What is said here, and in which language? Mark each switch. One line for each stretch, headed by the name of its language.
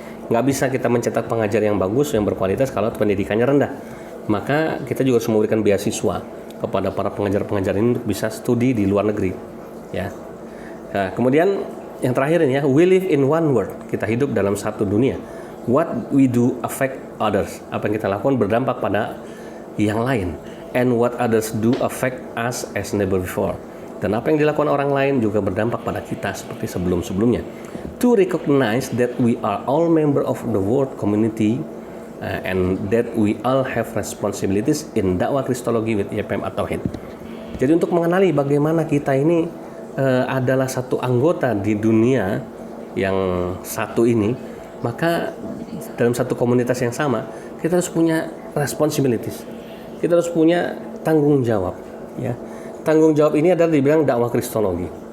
Indonesian: Nggak bisa kita mencetak pengajar yang bagus, yang berkualitas kalau pendidikannya rendah. Maka kita juga harus memberikan beasiswa kepada para pengajar-pengajar ini untuk bisa studi di luar negeri ya. Nah, kemudian yang terakhir ini ya, we live in one world. Kita hidup dalam satu dunia.
English: What we do affect others.
Indonesian: Apa yang kita lakukan berdampak pada yang lain.
English: And what others do affect us as never before.
Indonesian: Dan apa yang dilakukan orang lain juga berdampak pada kita seperti sebelum-sebelumnya.
English: To recognize that we are all member of the world community and that we all have responsibilities in dakwah Kristologi with YPM At-Tauhid.
Indonesian: Jadi untuk mengenali bagaimana kita ini adalah satu anggota di dunia yang satu ini, maka dalam satu komunitas yang sama kita harus punya responsibilities. Kita harus punya tanggung jawab ya. Tanggung jawab ini adalah dibilang dakwah Kristologi.